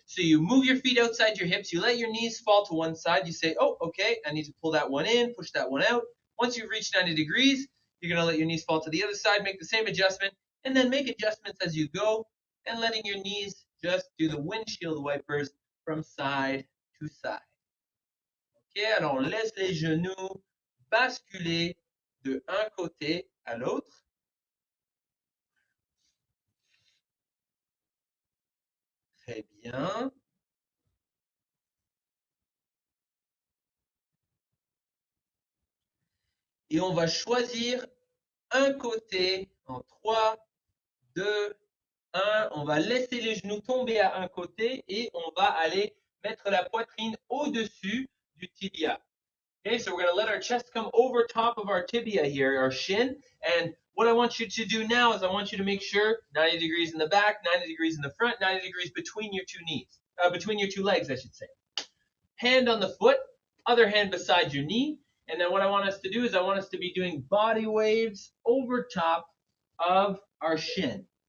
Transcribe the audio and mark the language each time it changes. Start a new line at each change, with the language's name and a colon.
English: So you move your feet outside your hips. You let your knees fall to one side. You say, oh, okay, I need to pull that one in, push that one out. Once you've reached 90 degrees, you're going to let your knees fall to the other side, make the same adjustment, and then make adjustments as you go, and letting your knees just do the windshield wipers from side to side.
French: Ok, alors on laisse les genoux basculer de un côté à l'autre. Très bien. Et on va choisir un côté en 3, 2, 1. On va laisser les genoux tomber à un côté et on va aller mettre la poitrine au-dessus du tibia.
English: Okay, so we're going to let our chest come over top of our tibia here, our shin. And what I want you to do now is I want you to make sure 90 degrees in the back, 90 degrees in the front, 90 degrees between your two knees, between your two legs, I should say. Hand on the foot, other hand beside your knee. And then what I want us to do is I want us to be doing body waves over top of our shin.